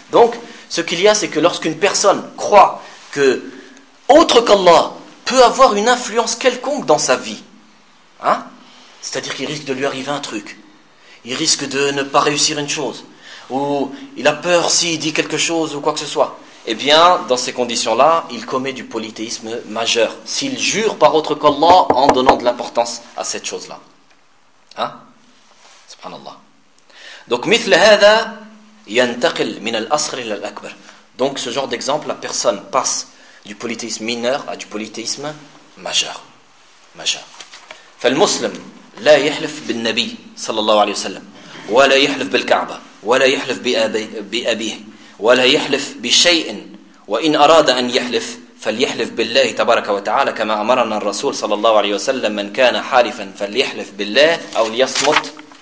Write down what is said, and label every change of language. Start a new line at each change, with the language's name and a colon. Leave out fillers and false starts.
French: Donc, ce qu'il y a, c'est que lorsqu'une personne croit que autre qu'Allah peut avoir une influence quelconque dans sa vie, hein, c'est-à-dire qu'il risque de lui arriver un truc, il risque de ne pas réussir une chose, ou il a peur s'il dit quelque chose ou quoi que ce soit, eh bien, dans ces conditions-là, il commet du polythéisme majeur. S'il jure par autre qu'Allah en donnant de l'importance à cette chose-là. Hein ? Subhanallah.
Arabic: Donc, مثل هذا ينتقل من الأصغر إلى الأكبر.
French: Donc, ce genre d'exemple, la personne passe du polythéisme mineur à du polythéisme majeur. Majeur.
Arabic: فالمسلم لا يحلف بالنبي صلى الله عليه وسلم ولا يحلف بالكعبة ولا يحلف بأبيه ولا يحلف بشيء وإن أراد أن يحلف فليحلف بالله تبارك وتعالى كما أمرنا الرسول صلى الله عليه وسلم من كان حالفا فليحلف بالله أو ليصمت.